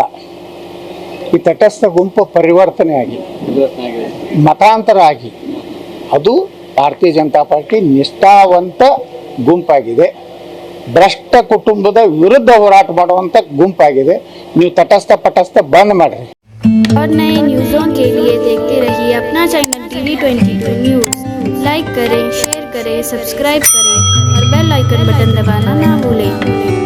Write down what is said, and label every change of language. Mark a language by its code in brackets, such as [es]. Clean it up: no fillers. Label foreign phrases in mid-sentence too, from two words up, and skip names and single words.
[kn] ಈ ತಟಸ್ಥ ಗುಂಪು ಪರಿವರ್ತನೆ ಆಗಿ ಮತಾಂತರ ಆಗಿ ಅದು ಭಾರತೀಯ ಜನತಾ ಪಾರ್ಟಿ ನಿಷ್ಠಾವಂತ ಗುಂಪಾಗಿದೆ. ಭ್ರಷ್ಟ ಕುಟುಂಬದ ವಿರುದ್ಧ ಹೋರಾಟ ಮಾಡುವಂಥ ಗುಂಪಾಗಿದೆ. ನೀವು ತಟಸ್ಥ ಬಂದ್ ಮಾಡ್ರಿ. [hi] और नए न्यूज़ों के लिए देखते रहिए अपना चैनल TV22 न्यूज़। लाइक करें, शेयर करें, सब्सक्राइब करें और [en] bell icon button [hi] दबाना ना भूलें।